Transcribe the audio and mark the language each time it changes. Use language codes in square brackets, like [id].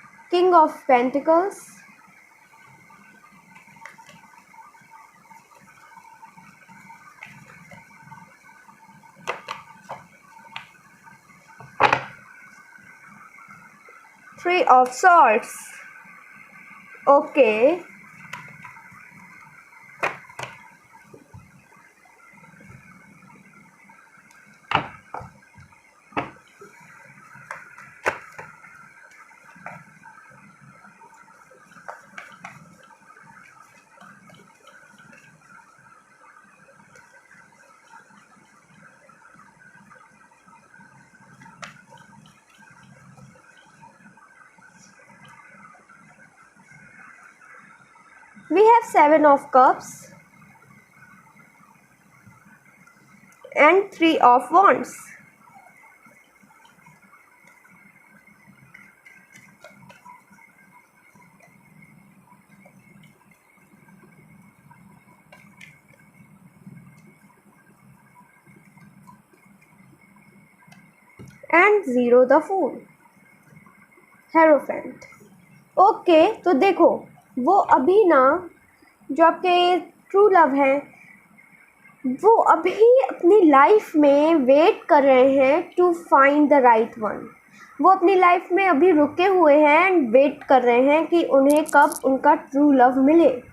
[en] King of pentacles, three of swords. Okay, we have seven of cups and three of wands. And zero the fool, hierophant. [hi] Okay, तो देखो वो अभी ना, जो आपके true love हैं, वो अभी अपनी लाइफ में वेट कर रहे हैं [en] To find the right one. [hi] वो अपनी लाइफ में अभी रुके हुए हैं एंड वेट कर रहे हैं कि उन्हें कब उनका ट्रू लव मिले।